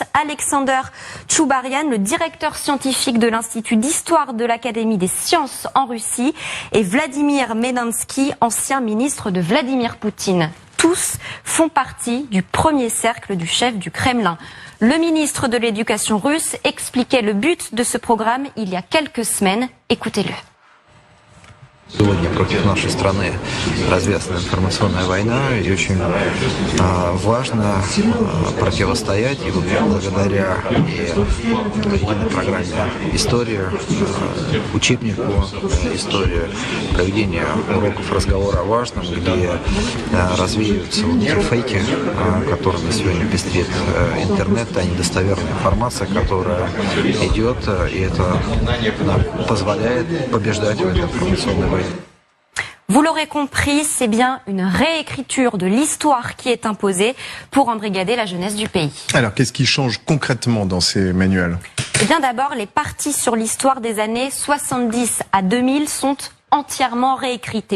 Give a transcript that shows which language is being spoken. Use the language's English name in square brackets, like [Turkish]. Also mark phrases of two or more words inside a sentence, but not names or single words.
[French] Alexander Tchoubarian, le directeur scientifique de l'Institut d'histoire de l'Académie des sciences en Russie. Et Vladimir Medansky, ancien ministre de Vladimir Poutine. Tous font partie du premier cercle du chef du Kremlin. Le ministre de l'Éducation russe expliquait le but de ce programme il y a quelques semaines. Écoutez-le. [Russian] Сегодня против нашей страны развязана информационная война, и очень важно противостоять, и благодаря единой программе истории, учебнику истории, проведения уроков разговора о важном, где развеиваются вот эти фейки, которыми сегодня пестрит интернет, а недостоверная информация, которая идет, и это нам позволяет побеждать в этой информационной войне. [French] Vous l'aurez compris, c'est bien une réécriture de l'histoire qui est imposée pour embrigader la jeunesse du pays. Alors, qu'est-ce qui change concrètement dans ces manuels ? Eh bien d'abord, les parties sur l'histoire des années 70 à 2000 sont entièrement réécrites.